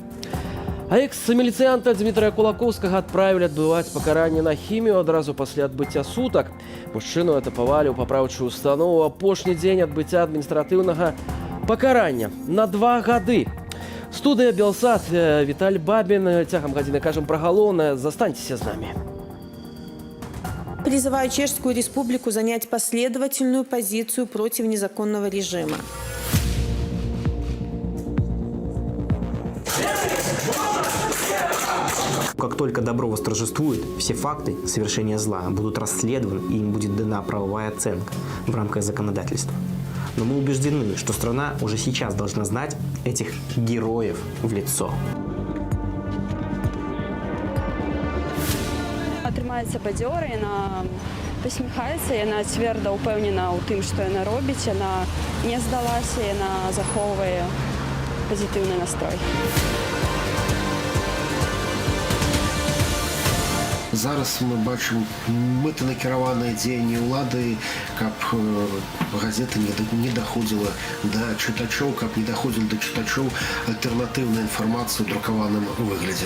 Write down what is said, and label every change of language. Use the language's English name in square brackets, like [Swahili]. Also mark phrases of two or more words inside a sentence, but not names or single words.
[Belarusian] А экс-міліцыянта Дмітрая Кулакоўскага адправілі адбываць пакаранне на хімію адразу пасля адбыцця сутак. Мужчыну этапавалі ў папраўчую установу апошні дзень адбыцця адміністратыўнага пакарання на 2 гады. Студыя Белсат, Віталь Бабін. Цягам гадзіны кажам пра галоўнае. Застаньцеся з намі. [Russian] Призываю Чешскую Республику занять последовательную позицию против незаконного режима. Как только добро восторжествует, все факты совершения зла будут расследованы и им будет дана правовая оценка в рамках законодательства. Но мы убеждены, что страна уже сейчас должна знать этих героев в лицо. [Belarusian] Атрымаецца бадзёра, яна посміхаецца, яна цвёрда ўпэўнена ў тым, што яна робіць, яна не здалася, яна захоўвае пазітыўны настрой. Зараз мы бачым мэтанакіраваныя дзеянні ўлады, каб газета не даходзіла да чытачоў, каб не даходзіла да чытачоў альтэрнатыўная інфармацыя ў друкаваным выглядзе.